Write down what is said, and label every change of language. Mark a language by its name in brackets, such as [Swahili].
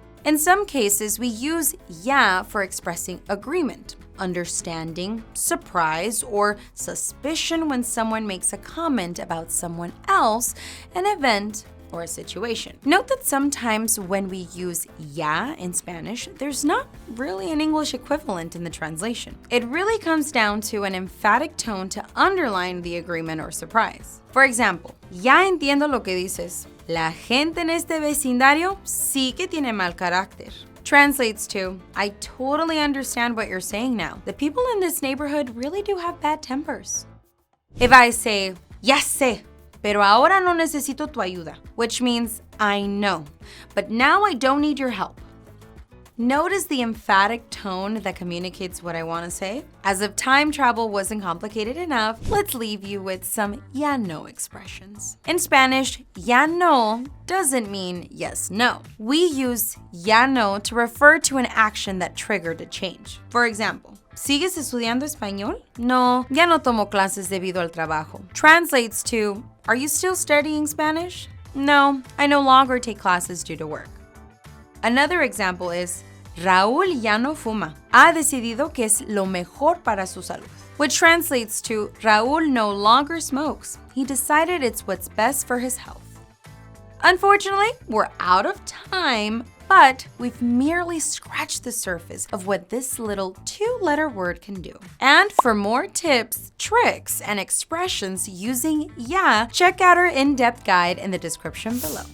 [English] In some cases, we use ya for expressing agreement, understanding, surprise, or suspicion when someone makes a comment about someone else, an event, or a situation. Note that sometimes when we use ya in Spanish, there's not really an English equivalent in the translation. It really comes down to an emphatic tone to underline the agreement or surprise. For example, [Spanish] ya entiendo lo que dices. La gente en este vecindario sí que tiene mal carácter. [English] Translates to, I totally understand what you're saying now. The people in this neighborhood really do have bad tempers. If I say, [Spanish] ya sé, pero ahora no necesito tu ayuda, [English] which means I know, but now I don't need your help. Notice the emphatic tone that communicates what I want to say? As if time travel wasn't complicated enough, let's leave you with some ya no expressions. In Spanish, ya no doesn't mean yes, no. We use ya no to refer to an action that triggered a change. For example, [Spanish] ¿sigues estudiando español? No, ya no tomo clases debido al trabajo. [English] Translates to, are you still studying Spanish? No, I no longer take classes due to work. Another example is, [Spanish] Raúl ya no fuma. Ha decidido que es lo mejor para su salud. [English] Which translates to, Raúl no longer smokes. He decided it's what's best for his health. Unfortunately, we're out of time, but we've merely scratched the surface of what this little two-letter word can do. And for more tips, tricks, and expressions using ya, check out our in-depth guide in the description below.